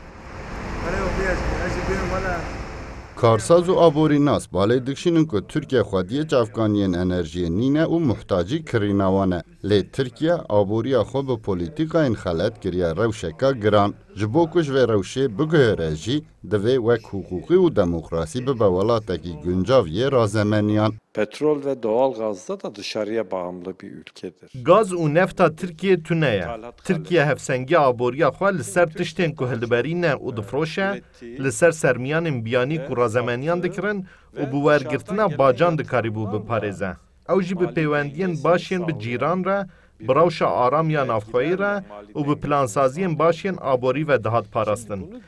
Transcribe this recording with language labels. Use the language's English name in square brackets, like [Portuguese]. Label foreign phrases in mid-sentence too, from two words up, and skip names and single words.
[Kurdish] Karsaz û aborînas balê dikşînin ku Tirkiye xwediyê çavkaniyên enerjiyê nîne û muhtacî kirîna wan e. Lê Tirkiye aboriya xwe bi polîtîkayên xelet kiriye rewşeka giran. Ji bo ku ji vê rewşê biguhere jî divê wek hukûqî û demokrasî bibe welatekî guncav yê razemeniyan. [Turkish] Petrol ve doğal gazda da dışarıya bağımlı bir ülkedir. [Kurdish] Gaz û nefta Tirkiye tune ye. Tirkiye hevsengiya aboriya xwe li ser tiştên ku hildiberîne û difroşe, li ser sermiyanên biyanî ku razemeniyan dikirin û bi wergirtina bacan dikarîbû biparêze. Ew jî bi peywendiyên başên bi cîran re, bi rewşa aramiya navxweyî re û bi plansaziyên başên aborî ve dihat parastin.